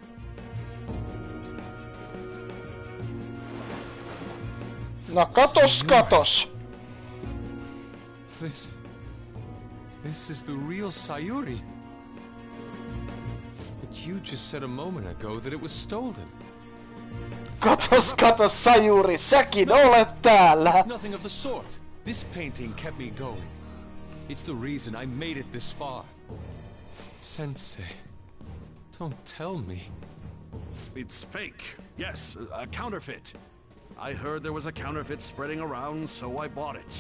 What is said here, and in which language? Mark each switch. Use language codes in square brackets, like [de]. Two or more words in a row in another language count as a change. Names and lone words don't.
[fi] No katos. [en] This is the real Sayuri. But you just said a moment ago that it was stolen. [fi] Katos, Sayuri, säkin olet täällä. [en] It's nothing of the sort. This painting kept me going. It's the reason I made it this far. Sensei, don't tell me. It's fake. Yes, a counterfeit. I heard there was a counterfeit spreading around, so I bought it.